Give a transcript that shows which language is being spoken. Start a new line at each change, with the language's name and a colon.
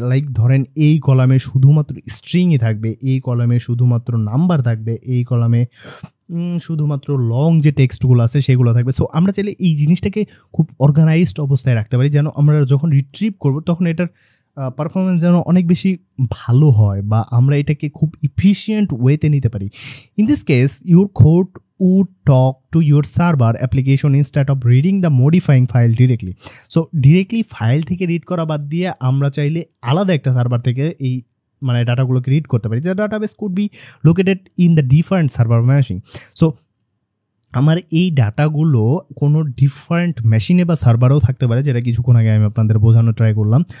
Bangla: Like ধরেন এই কলামে শুধুমাত্র স্ট্রিংই থাকবে, এই কলামে শুধুমাত্র নাম্বার থাকবে, এই কলামে শুধুমাত্র লং যে টেক্সটগুলো আছে সেগুলো থাকবে। সো আমরা চাইলে এই জিনিসটাকে খুব অর্গানাইজড অবস্থায় রাখতে পারি, যেন আমরা যখন রিট্রিভ করবো তখন এটার পারফরমেন্স যেন অনেক বেশি ভালো হয়, বা আমরা এটাকে খুব ইফিশিয়েন্ট ওয়েতে নিতে পারি।
English: In this case your code would talk to your server application instead of reading the modifying file directly.
Bangla: So directly file থেকে রিড করা বাদ দিয়ে আমরা চাইলে আলাদা একটা সার্ভার থেকে এই মানে ডাটাগুলোকে রিড করতে পারি।
English: The database could be located in the different server machine.
Bangla: So আমার এই ডাটাগুলো কোনো ডিফারেন্ট মেশিনে বা সার্ভারেও থাকতে পারে, যেটা কিছুক্ষণ আগে আমি আপনাদের বোঝানো ট্রাই করলাম।